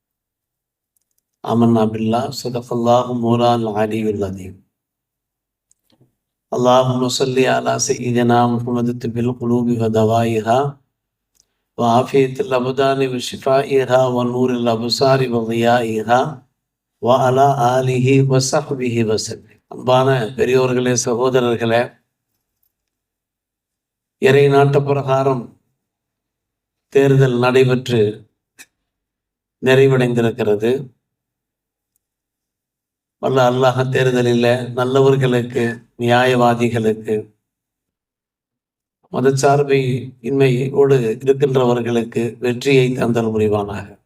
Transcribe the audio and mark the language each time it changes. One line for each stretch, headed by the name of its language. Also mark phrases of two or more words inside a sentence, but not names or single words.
Arabic: آمنا بالله صدق الله مولانا العلي العظيم. اللهم صل على سيدنا محمد طب القلوب ودوائها وعافية الأبدان وشفائها ونور الأبصار وضيائها وعلى آله وصحبه وسلم.
Tamil: அன்பான பெரியோர்களே, சகோதரர்களே, இறை நாட்டு பிரகாரம் தேர்தல் நடைபெற்று நிறைவடைந்திருக்கிறது. வல்ல அல்லாஹ் தேர்தலில் நல்லவர்களுக்கு, நியாயவாதிகளுக்கு, மதச்சார்பை இன்மையோடு இருக்கின்றவர்களுக்கு வெற்றியை தந்தல் புரிவானாக.